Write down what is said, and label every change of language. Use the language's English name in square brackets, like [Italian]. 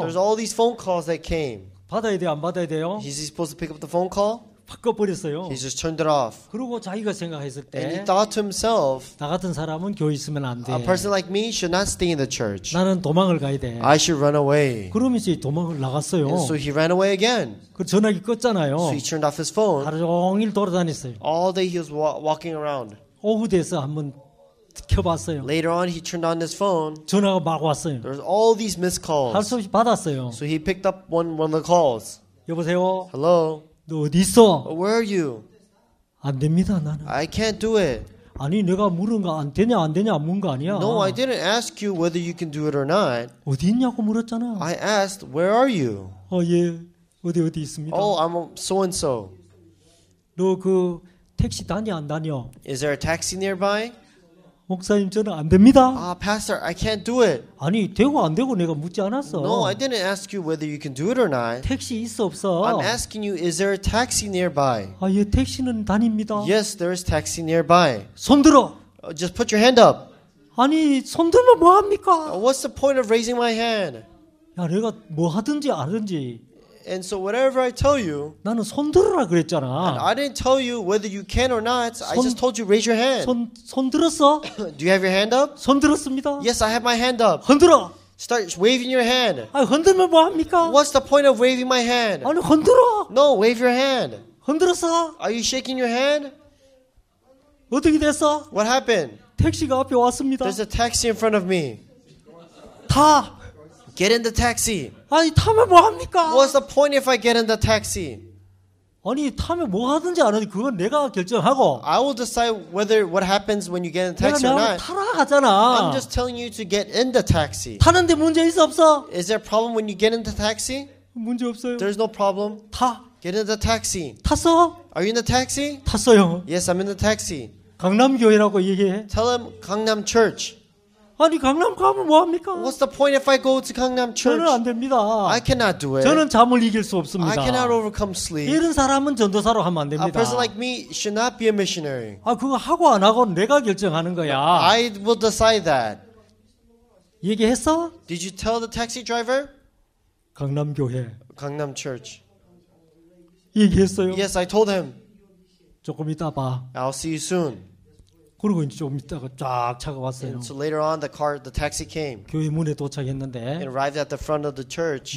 [English] There's all these phone calls that came. [Korean] 받아야 돼요? 안 받아야 돼요? [English] Is he supposed to pick up the phone call? [Korean] 바꿔버렸어요. [English] He just turned it off. [Korean] 그리고 자기가 생각했을 [English] And he [Korean] 때 [English] thought to himself, [Korean] 나 같은 사람은 교회 있으면 안 돼. [English] a person like me should not stay in the church. [Korean] 나는 도망을 가야 돼. [English] I should run away. [Korean] 그러면서 도망을 나갔어요. [English] And so he ran away again. [Korean] 그 전화기 껐잖아요. [English] So he turned off his phone. [Korean] 하루 종일 돌아다녔어요. [English] All day he was walking around. [Korean] 오후 돼서 한번 켜봤어요. [English] Later on, he turned on his phone. [Korean] 전화가 막 왔어요. [English] There's all these missed [Korean] 할 [English] calls. [Korean] 수 없이 받았어요. [English] So he picked up one of the calls. [Korean] 여보세요? [English] Hello? [Korean] 너 어디 있어? [English] Where are you? [Korean] 안 됩니다, 나는. [English] I can't do it. [Korean] 아니, 내가 물은 거 안 되냐, 안 되냐, 문 거 아니야. [English] No, I didn't ask you whether you can do it or not. [Korean] 어디 있냐고 물었잖아. [English] I asked, where are you? [Korean] 예. 어디 있습니다. [English] Oh, I'm so and so. [Korean] 너 그 택시 다니 안 다녀? [English] Is there a taxi nearby? [Korean] 목사님, 저는 안 됩니다. [English] Pastor, I can't do it. [Korean] 아니, 되고 안 되고 내가 묻지 않았어. [English] No, I didn't ask you whether you can do it or not. [Korean] 택시 있어, 없어? [English] I'm asking you, is there a taxi nearby? [Korean] 예, 택시는 다닙니다. [English] Yes, there is taxi nearby. [Korean] 손 들어. [English] Just put your hand up. [Korean] 아니, 손 들면 뭐 합니까? [English] What's the point of raising my hand? [Korean] 야, 내가 뭐 하든지 안 하든지 [English] And so whatever I tell you, [Korean] 나는 손 들으라 그랬잖아. [English] I didn't tell you whether you can or not. I just told you raise your hand. [Korean] 손 들었어? [English] Do you have your hand up? [Korean] 손 들었습니다. [English] Yes, I have my hand up. [Korean] 흔들어. [English] Start waving your hand. [Korean] 아니, 흔들면 뭐 합니까? [English] What's the point of waving my hand? [Korean] 아니, 흔들어. [English] No, wave your hand. [Korean] 흔들었어? [English] Are you shaking your hand? [Korean] 어떻게 됐어? [English] What happened? [Korean] 택시가 앞에 왔습니다. [English] There's a taxi in front of me. [Korean] 타. [English] Get in the taxi. [Korean] 아니, 타면 뭐 합니까? [English] What's the point if I get in the taxi? [Korean] 아니, 타면 뭐 하든지 안 하든지 그건 내가 결정하고 [English] I will decide whether what happens when you get in the [Korean] 내가 [English] taxi or [Korean] 나를 [English] not. [Korean] 타라 하잖아. [English] I'm just telling you to get in the taxi. [Korean] 타는데 문제 있어 없어? [English] Is there a problem when you get in the taxi? [Korean] 문제 없어요. [English] There's no problem. [Korean] 타. [English] Get in the taxi. [Korean] 탔어? [English] Are you in the taxi? [Korean] 탔어요. [English] Yes, I'm in the taxi. [Korean] 강남교회라고 얘기해. [English] Tell him Gangnam Church. [Korean] 아니, 강남 가면 뭐 합니까? [English] What's the point if I go to Gangnam Church? [Korean] 저는 안 됩니다. [English] I cannot do it. [Korean] 저는 잠을 이길 수 [English] I [Korean] 없습니다. [English] cannot overcome sleep. [Korean] 이런 사람은 전도사로 하면 안 [English] A [Korean] 됩니다. [English] person like me should not be a missionary. [Korean] 그거 하고 안 하고 내가 결정하는 거야. [English] I will decide that. [Korean] 얘기했어? [English] Did you tell the taxi driver? [Korean] 강남교회. [English] Gangnam Church. [Korean] 얘기했어요. [English] Yes, I told him. [Korean] 조금 이따 봐. [English] I'll see you soon. [Korean] 그리고 이제 조금 있다가 쫙 차가 왔어요. [English] And so later on, the taxi came [Korean] 교회 문에 [English] and [Korean] 도착했는데 [English] arrived at the front of the church.